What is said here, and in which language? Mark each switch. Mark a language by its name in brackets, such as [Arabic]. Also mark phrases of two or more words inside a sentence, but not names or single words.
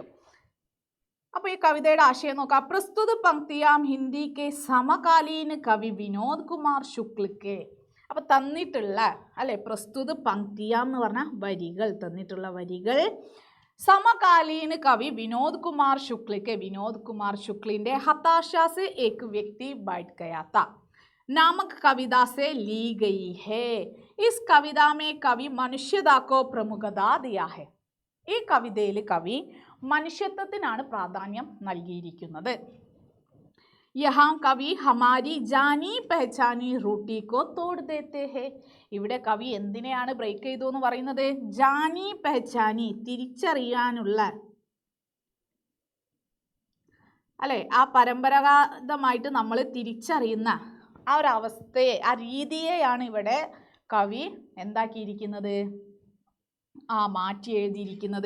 [Malayalam] അപ്പോൾ ഈ കവിതയുടെ ആശയം നോക്കാം. [Hindi] प्रस्तुत पंक्तियाँ हिंदी के समकालीन कवि विनोद कुमार शुक्ल के. [Malayalam] അപ്പോൾ തന്നിട്ടുള്ള അല്ലെ [Hindi] प्रस्तुत पंक्तियाँ [Malayalam] എന്ന് പറഞ്ഞാൽ വരികൾ, തന്നിട്ടുള്ള വരികൾ സമകാലീന കവി വിനോദ് കുമാർ ശുക്ല [Hindi] के विनोद कुमार शुक्लिന്റെ हताशा से एक व्यक्ति बैठ गया था नामक कविता से ली गई है. इस कविता में कवि मनुष्यता को प्रमुखता दिया है. [Malayalam] ഈ കവിതയിൽ കവി മനുഷ്യത്വത്തിനാണ് പ്രാധാന്യം നൽകിയിരിക്കുന്നത്. [Hindi] यहाँ कवि हमारी जानी पहचानी रूढ़ि को तोड़ देते हैं. [Malayalam] ഇവിടെ കവി എന്തിനെയാണ് ബ്രേക്ക് ചെയ്തു എന്ന് പറയുന്നത്? [Hindi] जानी पहचानी, [Malayalam] തിരിച്ചറിയാനുള്ള അല്ലെ, ആ പരമ്പരാഗതമായിട്ട് നമ്മൾ തിരിച്ചറിയുന്ന ആ ഒരു അവസ്ഥയെ, ആ രീതിയെയാണ് ഇവിടെ കവി എന്താക്കിയിരിക്കുന്നത്, മാറ്റി എഴുതിയിരിക്കുന്നത്.